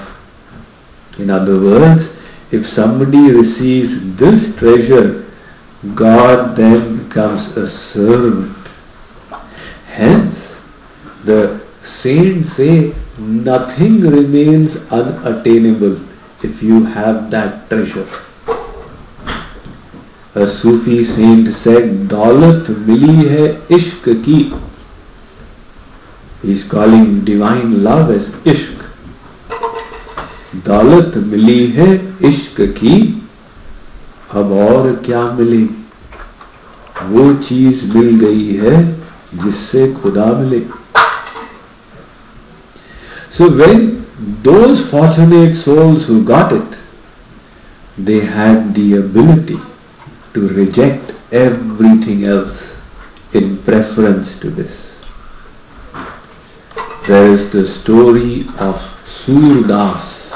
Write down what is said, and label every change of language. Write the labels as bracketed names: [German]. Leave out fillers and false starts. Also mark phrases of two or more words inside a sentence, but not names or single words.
[English] In other words, if somebody receives this treasure, God then becomes a servant. Hence, the saints say nothing remains unattainable if you have that treasure. A Sufi saint said, [Hindi] दौलत मिली है इश्क़ की. [English] He is calling divine love as ishq. [Hindi] दौलत मिली है इश्क़ की. अब और क्या मिले? वो चीज मिल गई है जिससे खुदा मिले. [English] So when those fortunate souls who got it, they had the ability to reject everything else in preference to this. There is the story of Surdas.